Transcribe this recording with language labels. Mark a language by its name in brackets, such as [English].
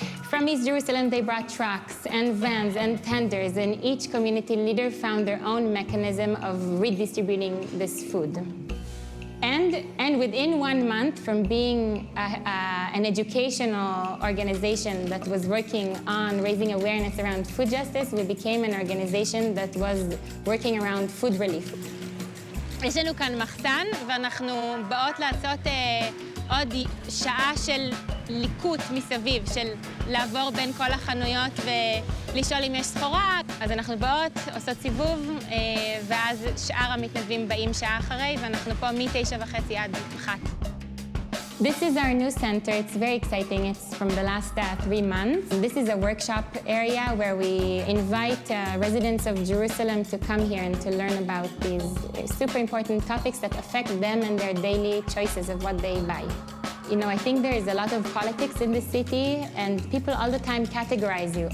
[English] From East Jerusalem, they brought trucks and vans and tenders, and each community leader found their own mechanism of redistributing this food. And within 1 month, from being an educational organization that was working on raising awareness around food justice, we became an organization that was working around food relief. [Hebrew] יש לנו כאן מחסן, ואנחנו באות לעשות עוד שעה של ליקוט מסביב, של לעבור בין כל החנויות ולשאול אם יש סחורה. אז אנחנו באות, עושות סיבוב, ואז שאר המתנדבים באים שעה אחרי, ואנחנו פה מ-9:30 עד 1:00. [English] This is our new center. It's very exciting. It's from the last 3 months. This is a workshop area where we invite residents of Jerusalem to come here and to learn about these super important topics that affect them and their daily choices of what they buy. You know, I think there is a lot of politics in the city, and people all the time categorize you.